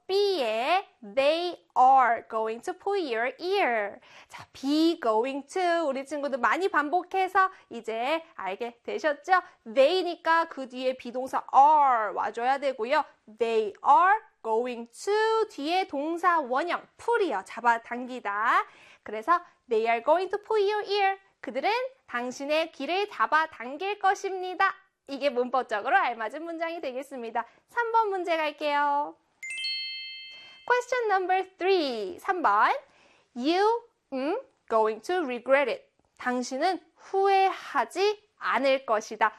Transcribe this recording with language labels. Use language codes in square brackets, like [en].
[en] B에 they are going to pull your ear. [ko] 자, be going to. 우리 친구들 많이 반복해서 이제 알게 되셨죠? They니까 그 뒤에 비동사 are 와줘야 되고요. [en] They are going to [ko] 뒤에 동사 원형 [en] pull이요. [ko] 잡아당기다. 그래서 [en] they are going to pull your ear. [ko] 그들은 당신의 귀를 잡아당길 것입니다. 이게 문법적으로 알맞은 문장이 되겠습니다. 3번 문제 갈게요. [en] Question number 3. [ko] 3번. [en] You going to regret it. [ko] 당신은 후회하지 않을 것이다.